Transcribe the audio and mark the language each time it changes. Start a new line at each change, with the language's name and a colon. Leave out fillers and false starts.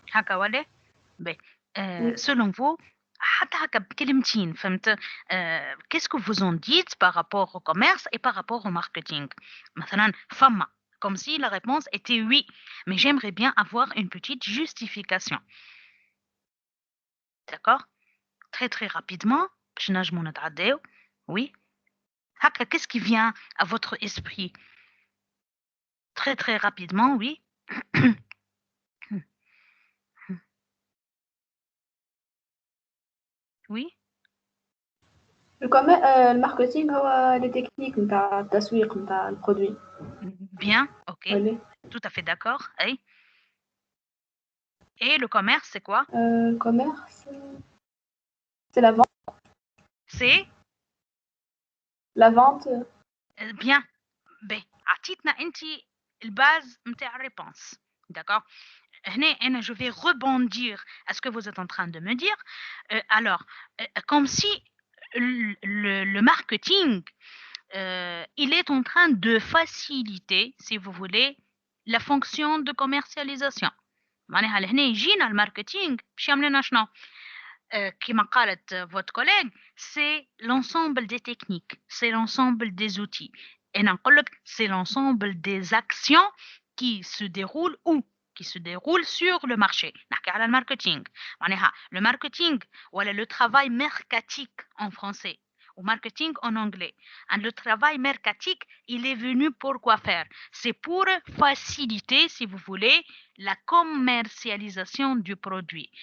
Arabic: هكا ولا؟
French: selon vous
Arabic: حتى هكا بكلمتين فهمت
French: qu'est-ce que vous en dites par rapport au commerce et par rapport au marketing
Arabic: مثلا فما
French: comme si la réponse était oui mais j'aimerais bien avoir une petite justification. D'accord? Très très rapidement
Arabic: باش نجمو نتعداو.
French: Oui
Arabic: هكا
French: qu'est-ce qui vient à votre esprit? Très très rapidement oui. Oui.
Arabic: الماركتينغ هو لي تكنيك نتاع التسويق نتاع البرودوي.
French: Bien, ok.
Arabic: ولا
French: Tout à fait d'accord. Hey. Et le commerce, c'est quoi? commerce c'est la vente. C'est La vente bien.
Arabic: Ben, عطيتنا انت الباز نتاع الريبونس.
French: D'accord?
Arabic: هنا
French: je vais rebondir à ce que vous êtes en train de me dire. Alors, comme si le marketing il est en train de faciliter, si vous voulez, la fonction de commercialisation.
Arabic: معناها لهنا يجينا الماركتينغ باش يعمل لنا شنو؟ كما قالت
French: votre collègue, c'est l'ensemble des techniques, c'est l'ensemble des outils. Et
Arabic: نقول لك
French: c'est l'ensemble des actions qui se déroulent où? Qui se déroulent sur le marché.
Arabic: نحكي على الماركتينغ. معناها
French: le marketing
Arabic: ولا
French: le travail mercatique en français ou marketing en anglais. Et le travail mercatique, il est venu pour quoi faire? C'est pour faciliter, si vous voulez, la commercialisation du produit.